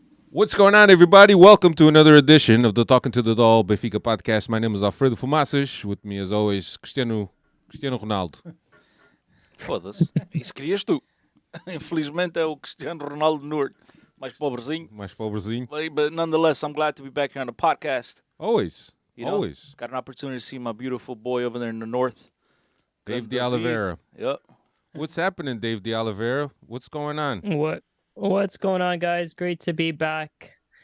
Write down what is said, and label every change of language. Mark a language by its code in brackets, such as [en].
[en] What's going on, everybody? Welcome to another edition of the Talking to the Doll Benfica Podcast. My name is Alfredo Fumaças. With me, as always, Cristiano Ronaldo. [pt] Foda-se. Isso querias tu. Infelizmente é o Cristiano Ronaldo Norte. Mais pobrezinho. [en] But nonetheless, I'm glad to be back here on the podcast. Always. Always. Got an opportunity to see my beautiful boy over there in the north. Dave de Oliveira. Yep. What's happening, Dave de Oliveira? What's going on? What's going on, guys? Great to be back.